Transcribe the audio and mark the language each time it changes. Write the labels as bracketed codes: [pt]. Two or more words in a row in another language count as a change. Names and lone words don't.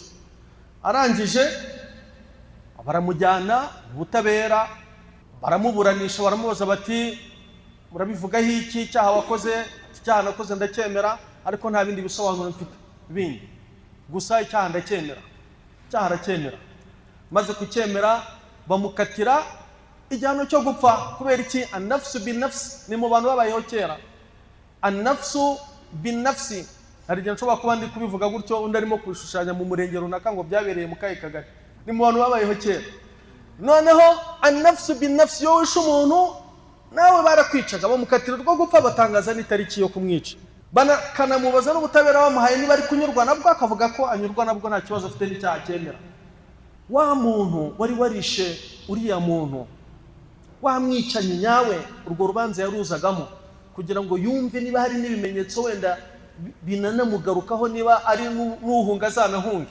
[rw] Arangije baramujyana ubutabera, baramuburanisha, baramubaza bati murabivugaho iki? Icyaha wakoze? Icyaha nakoze ndacyemera, ariko nta bindi bisobanuro mfite bindi, gusa icyaha ndacyemera. Icyaha aracyemera. Maze kucyemera bamukatira igihano cyo gupfa. Kubera iki? [ar] النفس بالنفس. [rw] Ni mu bantu babayeho kera. [ar] النفس بالنفس. [rw] Hari igihe nshobora kuba ndi kubivuga gutyo, undi arimo kubishushanya mu murenge runaka ngo byabereye mu kayi kagari. Ni mu bantu babayeho kera. [ar] Noneho النفس بالنفس, [rw] yo wishe umuntu nawe barakwicaga, bamukatira rwo gupfa, batangaza n'itariki yo kumwica. kanamubaza n'ubutabera bamuhaye niba ari kunyurwa nabwo, akavuga ko anyurwa nabwo nta kibazo afite n'icyaha cyemera. Wa muntu wari warishe uriya muntu, wamwicanye nyawe, urwo rubanza yaruzagamo kugira ngo yumve niba hari n'ibimenyetso wenda binanamugarukaho, niba ari n'uhunga azanahunge.